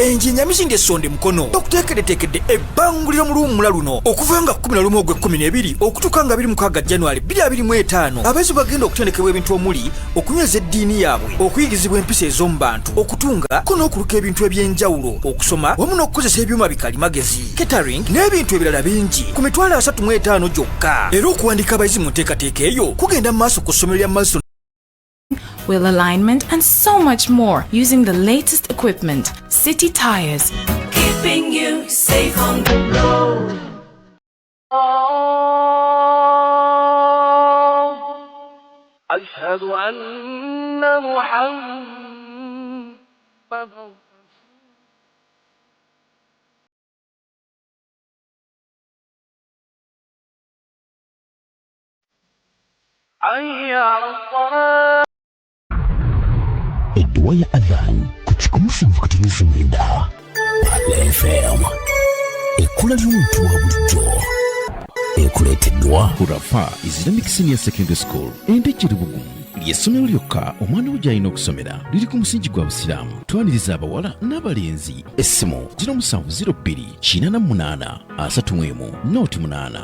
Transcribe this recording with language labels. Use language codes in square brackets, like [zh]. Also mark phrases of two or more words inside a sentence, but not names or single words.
[lg] enjinya misinde esonde mukono okuteekereteekedde ebbanguliro mu luwummula luno okuva nga 11 Ogw'Ekkumi okutuuka nga 26 January 2025 abayizi bagenda okutendekebwa ebintu omuli okunyweza eddiini yaabwe okuyigirizibwa empisa ez'omu bantu okutunga ko n'okuluka ebintu eby'enjawulo okusoma wamu n'okukozesa ebyuma bikalimagezi catering n'ebintu ebirala bingi ku mitwalo 35 gyokka era okuwandiika abayizi mu nteekateeka eyo kugenda maaso ku ssomero lya Mason [en] wheel alignment and so much more using the latest equipment. City Tires, keeping you safe on the road. [ar] أشهد أن محمد حي على الصلاة. [lg] Edduwa ya Adhan ku 107.9 Pale FM ekkula ly'omuntu wa bulijjo ekuleeteddwa Hurafa Islamic Senior Secondary School Endejjere Bugumu ly'essomero lyokka omwana wo gy'alina okusomera liri ku musingi gwa busiraamu twaniriza abawala n'abalenzi essimu 0702-48-31